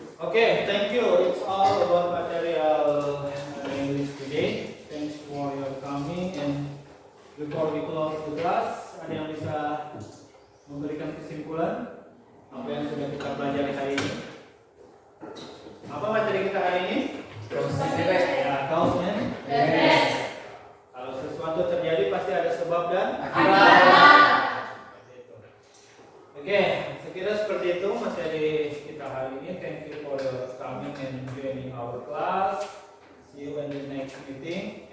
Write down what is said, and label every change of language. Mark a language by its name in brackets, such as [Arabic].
[English] Okay, thank you. It's all about material English today. Thanks for your coming. And before we close the class, [Indonesian] ada yang bisa memberikan kesimpulan apa yang sudah kita pelajari hari ini? Apa materi kita hari ini? Ya, cause and effect. Kalau sesuatu terjadi pasti ada sebab dan akibat. Oke, sekira seperti itu materi kita hari ini. [English] Thank you for your coming and joining our class. See you in the next meeting.